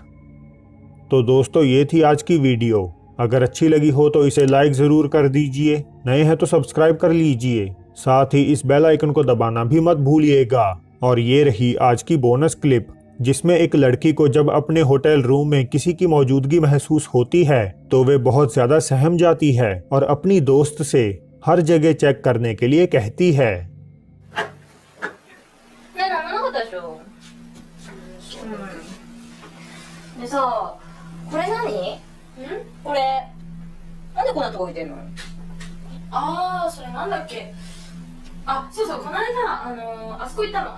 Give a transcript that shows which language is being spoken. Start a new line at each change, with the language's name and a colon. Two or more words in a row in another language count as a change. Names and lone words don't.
Hindi: तो दोस्तों, ये थी आज की वीडियो। अगर अच्छी लगी हो तो इसे लाइक ज़रूर कर दीजिए, नए हैं तो सब्सक्राइब कर लीजिए, साथ ही इस
English: bell icon
Hindi: को दबाना भी मत भूलिएगा। और ये रही आज की
English: bonus clip,
Hindi: जिसमें एक लड़की को जब अपने
English: hotel room
Hindi: में किसी की मौजूदगी महसूस होती है तो वे बहुत ज़्यादा सहम जाती है और अपनी दोस्त से हर जगह चेक करने के लिए कहती है।
Japanese: ね、なんもなかったでしょ。でさ、これ何？これなんでこんなとこ置いてんの？ああ、それなんだっけ。あ、そうそう、この間あそこ行ったの。